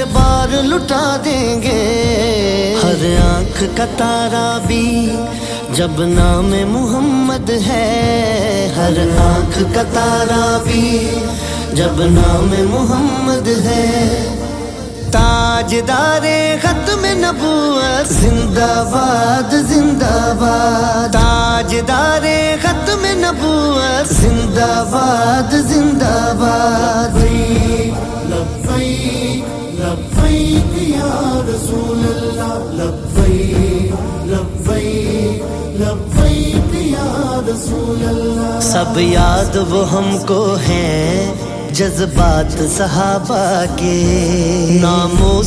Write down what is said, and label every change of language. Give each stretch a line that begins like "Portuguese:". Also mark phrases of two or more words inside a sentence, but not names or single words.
Urdu: بار لٹا دیں گے، ہر آنکھ کا تارا بھی جب نام محمد ہے، ہر آنکھ کا تارا بھی جب نام محمد ہے، تاجدار ختم نبوت زندہ باد زندہ باد، تاجدار ختم نبوت زندہ باد زندہ باد،
Arabic: لبیک لبیک یا رسول اللہ، لبیک لبیک لبیک یا رسول اللہ،
Urdu: سب یاد وہ ہم کو ہیں جذبات صحابہ کے، ناموس